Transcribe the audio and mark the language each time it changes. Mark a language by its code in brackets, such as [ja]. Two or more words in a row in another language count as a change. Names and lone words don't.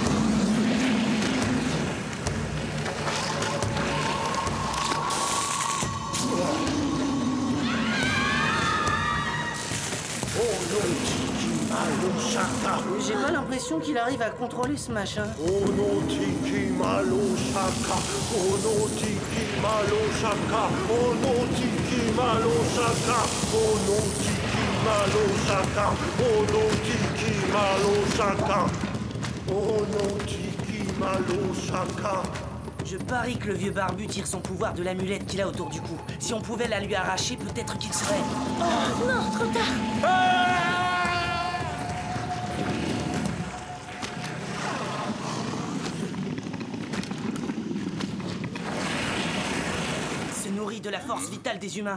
[fr] J'ai pas l'impression qu'il arrive à contrôler ce machin. Onotiki Malo Shaka. Onotiki Malo Shaka. Onotiki Malo Shaka. Onotiki Malo Shaka. Onotiki Malo Shaka. Onotiki Malo Shaka. Je parie que le vieux barbu tire son pouvoir de l'amulette qu'il a autour du cou. Si on pouvait la lui arracher, peut-être qu'il serait... Oh non, trop tard. Se nourrit de la force vitale des humains.